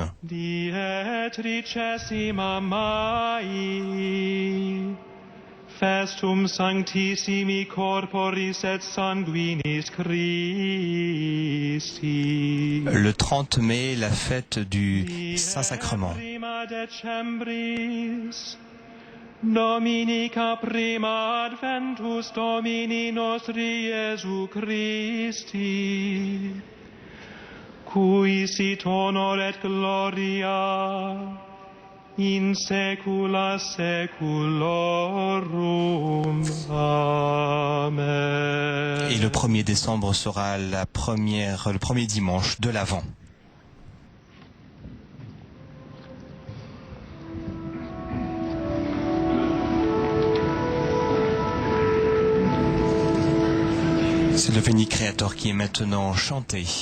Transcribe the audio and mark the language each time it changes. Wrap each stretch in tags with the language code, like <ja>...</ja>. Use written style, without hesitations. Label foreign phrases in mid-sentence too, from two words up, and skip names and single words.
<la>Die 30 Mai, Festum Sanctissimi Corporis et Sanguinis Christi.</la> <fr>Le 30 mai, la fête du Saint-Sacrement.</fr> <la>Decembris, Dominica prima adventus Domini nostri Iesu Christi, cui sit honor et gloria in saecula saeculorum. Amen.</la> <fr>Et le 1er décembre sera le premier dimanche de l'Avent. C'est le Veni Creator qui est maintenant chanté.</fr>